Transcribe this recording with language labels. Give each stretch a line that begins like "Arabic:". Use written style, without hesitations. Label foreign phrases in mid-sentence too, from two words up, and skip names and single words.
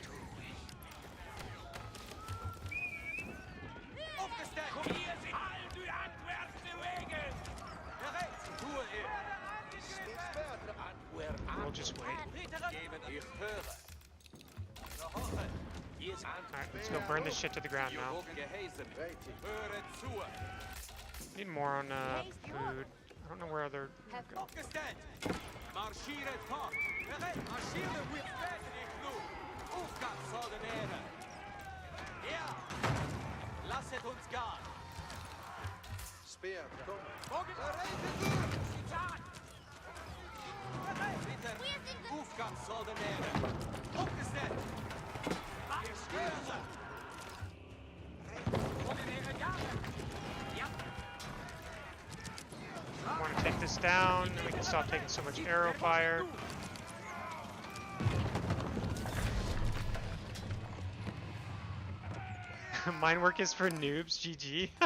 English: We'll just wait. Alright, let's go burn this shit to the ground now. Need more on food. I don't know where other... Go.
German: Lasset uns gehen. Oefgat zal de neren.
Dutch: Opgezet.
English: I want to take this down, and we can stop taking so much arrow fire. Mine work is for noobs, GG.